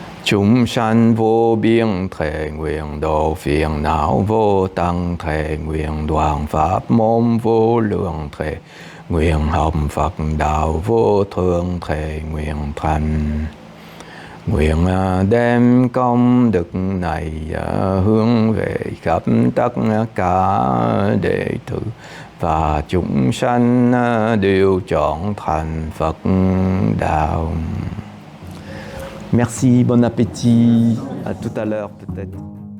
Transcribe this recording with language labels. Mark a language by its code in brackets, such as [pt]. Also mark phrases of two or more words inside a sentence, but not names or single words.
[vi] chúng sanh vô biên thệ nguyện độ phiền não vô tăng thệ nguyện đoàn pháp môn vô lượng thệ nguyện học Phật đạo vô thượng thệ nguyện thành. Nguyện đem công đức này hướng về khắp tất cả đệ tử và chúng sanh đều chọn thành Phật đạo. [fr] Merci, bon appétit. À tout à l'heure peut-être.